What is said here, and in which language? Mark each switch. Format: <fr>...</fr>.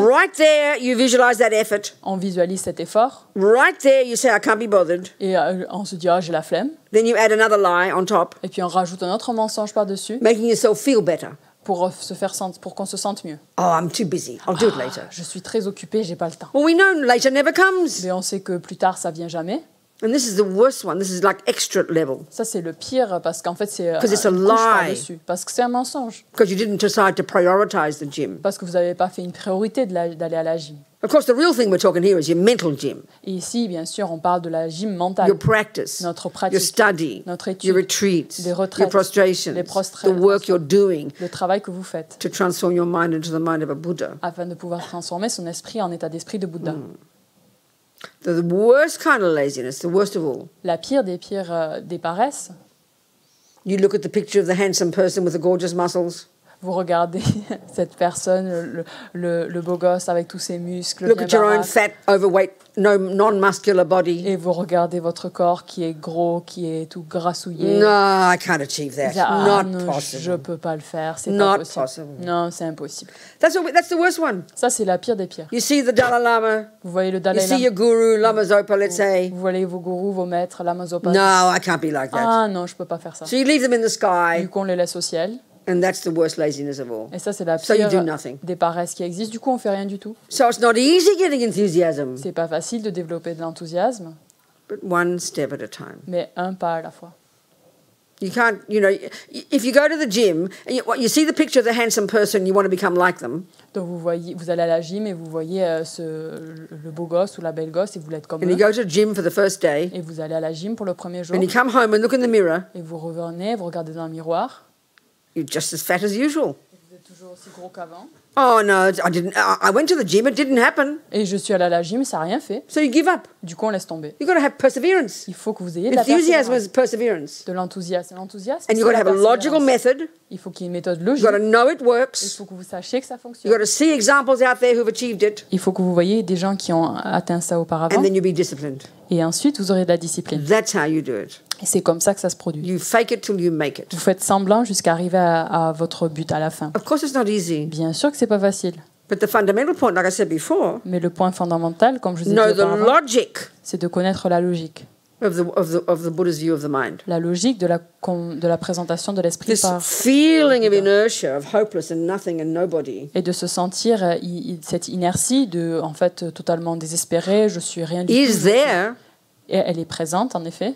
<en>Right there you visualize that effort.</en> <fr>On visualise cet effort.</fr> <en>Right there you say I can't be bothered.</en> <fr>Et on se dit j'ai la flemme.</fr> <en>Then you add another lie on top.</en> <fr>Et puis on rajoute un autre mensonge par-dessus.</fr> <en>Making yourself feel better.</en> <fr>Pour qu'on se sente mieux.</fr> <en>I'm too busy. I'll do it later.</en> <fr>Je suis très occupée, j'ai pas le temps.</fr> <en>Well, we know later never comes.</en> <fr>Mais on sait que plus tard ça vient jamais.</fr> <en>And this is the worst one. This is like extra level.</en> <fr>Ça c'est le pire parce qu'en fait c'est</fr> <en>it's a lie.</en> <fr>Parce que c'est un mensonge.</fr> <en>Because you didn't decide to prioritize the gym.</en> <fr>Parce que vous n'avez pas fait une priorité d'aller à la gym.</fr> <en>Of course, the real thing we're talking here is your mental gym.</en> <fr>Et ici, bien sûr, on parle de la gym mentale.</fr> <en>Your practice,</en> <fr>notre pratique,</fr> <en>your study,</en> <fr>notre étude,</fr> <en>your retreats,</en> <fr>les retraites,</fr> <en>your prostrations,</en> <fr>les prostrations,</fr> <en>the work you're doing,</en> <fr>le travail que vous faites,</fr> <en>to transform your mind into the mind of a Buddha.</en> <fr>Afin de pouvoir transformer son esprit en état d'esprit de Bouddha.</fr> <en>The worst kind of laziness, the worst of all.</en> <fr>La pire des paresses.</fr> <en>You look at the picture of the handsome person with the gorgeous muscles.</en> <fr>Vous regardez cette personne, le beau gosse avec tous ses muscles.</fr> <en>Look at your own fat, overweight, non-muscular body.</en> <fr>Et vous regardez votre corps qui est gros, qui est tout grassouillé.</fr> <en>No, I can't achieve that. Not possible.</en> <fr>Je peux pas le faire. C'est</fr> <en>not</en> <fr>pas possible. Non, c'est impossible.</fr> <en>That's the worst one.</en> <fr>Ça, c'est la pire des pires.</fr> <en>You see the Dalai Lama.</en> <fr>Vous voyez le Dalai Lama.</fr> <en>You see your guru, Lama Zopa, let's say.</en> <fr>Vous voyez vos gourous, vos maîtres, Lama Zopa.</fr> <en>No, I can't be like that.</en> <fr>Ah non, je peux pas faire ça.</fr> <en>So you leave them in the sky.</en> <fr>Du coup, on les laisse au ciel.</fr> <en>And that's the worst laziness of all.</en> <fr>Et ça, c'est la pire des paresses qui existent. Du coup, on fait rien du tout.</fr> <en>So it's not easy getting enthusiasm.</en> <fr>C'est pas facile de développer de l'enthousiasme.</fr> <en>But one step at a time.</en> <fr>Mais un pas à la fois.</fr> <en>You can't, if you go to the gym, and you see the picture of the handsome person, you want to become like them.</en> <fr>Donc vous allez à la gym et vous voyez le beau gosse ou la belle gosse et vous l'êtes comme eux.</fr> <en>And you go to the gym for the first day.</en> <fr>Et vous allez à la gym pour le premier jour.</fr> <en>And you come home and look in the mirror.</en> <fr>Et vous revenez, vous regardez dans le miroir.</fr> <en>You're just as fat as usual.</en> <fr>Vous êtes toujours aussi gros qu'avant.</fr> <en>Oh no, I went to the gym, it didn't happen.</en> <fr>Et je suis allée à la gym, ça n'a rien fait.</fr> <en>So you give up.</en> <fr>Du coup, on laisse tomber.</fr> <en>You've got to have perseverance.</en> <fr>Il faut que vous ayez de la</fr> <en>enthusiasm is perseverance.</en> <fr>De l'enthousiasme. L'enthousiasme.</fr> <en>And you've got to have a logical method.</en> <fr>Il faut qu'il y ait une méthode logique.</fr> <en>You've got to know it works.</en> <fr>Il faut que vous sachiez que ça fonctionne.</fr> <en>You've got to see examples out there who've achieved it.</en> <fr>Il faut que vous voyez des gens qui ont atteint ça auparavant.</fr> <en>And then you'll be disciplined.</en> <fr>Et ensuite, vous aurez de la discipline.</fr> <en>That's how you do it.</en> <fr>Et c'est comme ça que ça se produit.</fr> <en>You fake it till you make it.</en> <fr>Vous faites semblant jusqu'à arriver à votre but à la fin.</fr> <en>Of course, it's not easy.</en> <fr>Bien sûr que c'est pas facile.</fr> <en>But the fundamental point, like I said before,</en> <fr>mais le point fondamental, comme je vous ai dit auparavant, c'est de connaître la logique.</fr> <en>of the Buddha's view of the mind.</en> <fr>La logique de la présentation de l'esprit</fr> <en>This</en> <fr>par</fr> <en>feeling of inertia, of hopeless and nothing and nobody.</en> <fr>et de se sentir cette inertie de en fait totalement désespéré, je suis rien du tout.</fr> <en>Is there,</en> <fr>Et elle est présente en effet,</fr>